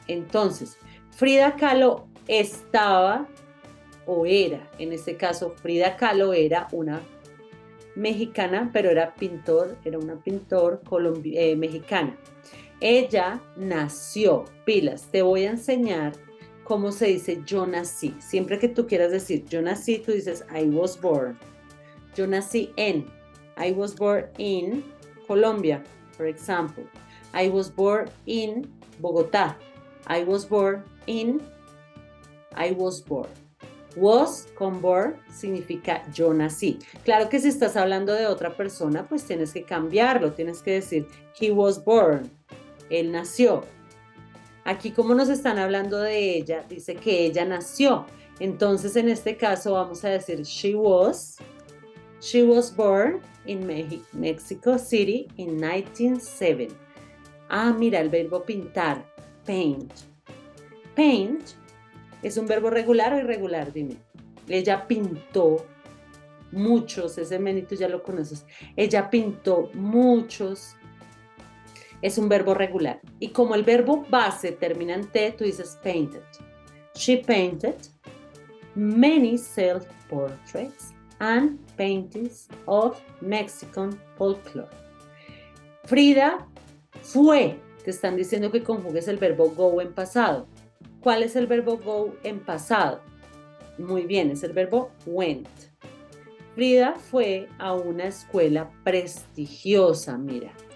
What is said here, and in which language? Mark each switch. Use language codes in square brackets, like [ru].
[es] Entonces, Frida Kahlo estaba o era, en este caso Frida Kahlo era una mexicana, pero era una pintor mexicana. Ella nació, pilas, te voy a enseñar cómo se dice yo nací. Siempre que tú quieras decir yo nací, tú dices [en] I was born. [es] Yo nací en. [en] I was born in Colombia, for example. I was born in Bogotá. I was born in. I was born. [es] Was con born significa yo nací. Claro que si estás hablando de otra persona, pues tienes que cambiarlo. Tienes que decir [en] he was born. [es] Él nació. Aquí como nos están hablando de ella, dice que ella nació. Entonces en este caso vamos a decir [en] she was born in Mexico City in 1907. [es] Ah, mira el verbo pintar, paint. Paint es un verbo regular o irregular, dime. Ella pintó muchos, ese menito ya lo conoces. Ella pintó muchos. Es un verbo regular. Y como el verbo base termina en T, tú dices painted. [en] She painted many self-portraits and paintings of Mexican folklore. [es] Frida fue. Te están diciendo que conjugues el verbo go en pasado. ¿Cuál es el verbo go en pasado? Muy bien, es el verbo went. Frida fue a una escuela prestigiosa, mira.